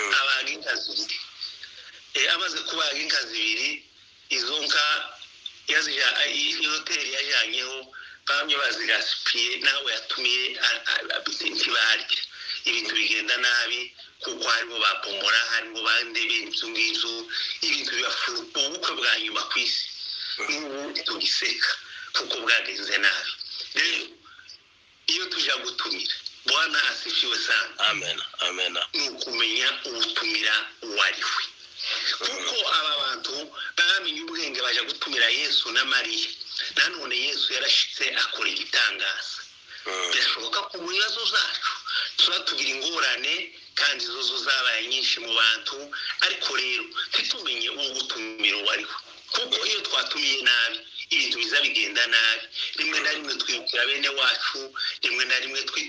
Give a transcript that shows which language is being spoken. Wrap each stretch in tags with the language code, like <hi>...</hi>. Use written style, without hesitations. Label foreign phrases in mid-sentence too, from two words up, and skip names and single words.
<rn>Abaga inka zibiri amaze kubaga inka zibiri izo nka iyi hoteli yajyanyeho bamwe bazigasipiye nawe yatumiye ntibarye ibintu bigenda nabi kuko harimo bapomora harimo bandebe inzu ngizo ibintu bibafuruka ubukwe bwa nyuma ku isi n'ubu tugiseka kuko bwagenze nabi rero iyo tujya gutumira</rn> <sw>Bwana asifiwe sana</sw> <rn>amen amen ni ukumenya ubutumira uwariwe kuko aba bantu bamenye ubwenge baje gutumira Yesu na Mariya nanone Yesu yarashitse akora igitangaza bishoboka ko mu bibazo zacu tuba tugira ingorane kandi zo zabaye nyinshi mu bantu ariko rero tutumenye ubutumira uwariwe kuko iyo twatumiye nabi ibintu biza bigenda nabi rimwe na rimwe twibukira bene wacu rimwe na rimwe</rn>